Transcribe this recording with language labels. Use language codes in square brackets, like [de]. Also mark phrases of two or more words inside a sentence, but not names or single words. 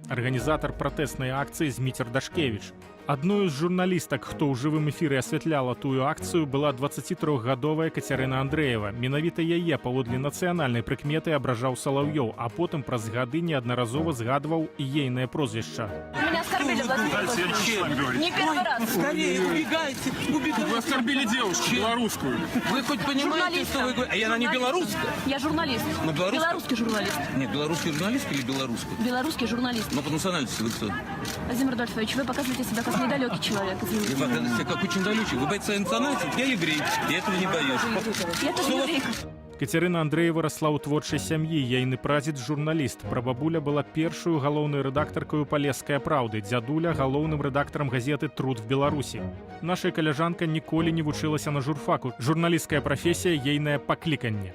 [be] Арганізатар пратэснай акцыі Зміцер Дашкевіч. Адной з журналістак, хто ў жывым эфіры асвятляла тую акцыю, была 23-гадовая Кацярына Андрэева. Менавіта яе паводле нацыянальнай прыкметы абражаў Салаўёў, а потым праз гады неаднаразова згадваў і ейнае прозвішча. [ru] Меня оскорбили, Владимир. Не первый раз. Скорее, убегайте. Вы оскорбили девушку белорусскую. Вы хоть понимаете, что вы говорите? А она не белорусская? Я журналист. Ну, Белорусский журналист. Нет, белорусский журналист или белорусский? Белорусский журналист. Но по национальности вы кто? Владимир Адольфович, вы показываете себя как недалекий человек. Извините. Вы показываете себя как очень далекий. Вы боитесь своей национальности? Я еврей. Я этого не боюсь. Я тоже еврейка. [be] Кацярына Андрэева расла ў творчай сям'і, ейны прадзед журналіст. Прабабуля была першую галоўнай рэдактаркаю Палескай праўды, дзядуля галоўным рэдактарам газеты «Труд в Беларусі». Нашая каляжанка ніколі не вучылася на журфаку. Журналісцкая прафесія – ейнае пакліканне.